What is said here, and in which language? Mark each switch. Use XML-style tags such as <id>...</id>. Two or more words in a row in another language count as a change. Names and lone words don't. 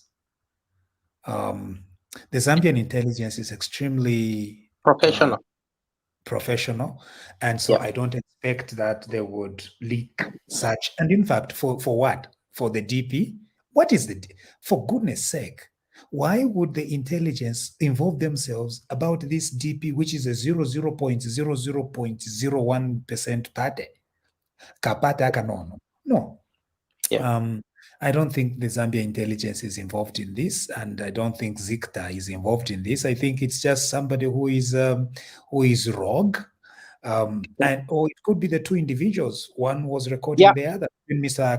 <en>The Zambian intelligence is extremely professional, and so I don't expect that they would leak such. And in fact, for what? For the DP? What is for goodness sake, why would the intelligence involve themselves about this DP, which is a 0.0001% party?</en> <bem>Kapata kanono. No.</bem> <en>I don't think the Zambia intelligence is involved in this, and I don't think Zicta is involved in this. I think it's just somebody who is rogue, or it could be the two individuals. One was recording the other, Mr.</en>